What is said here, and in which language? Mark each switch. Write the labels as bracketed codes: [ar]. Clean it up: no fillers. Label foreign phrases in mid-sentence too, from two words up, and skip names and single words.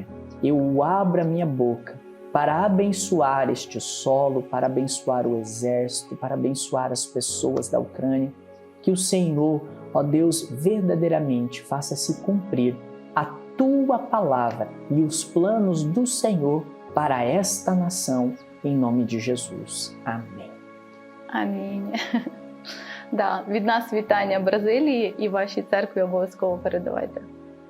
[pt] Eu abro a minha boca para abençoar este solo, para abençoar o exército, para abençoar as pessoas da Ucrânia. Que o Senhor, ó Deus, verdadeiramente faça se cumprir a Tua palavra e os planos do Senhor para esta nação, em nome de Jesus. Amém. [uk] Амінь. Да, від нас вітання Бразилії і вашій церкві обов'язково передавайте.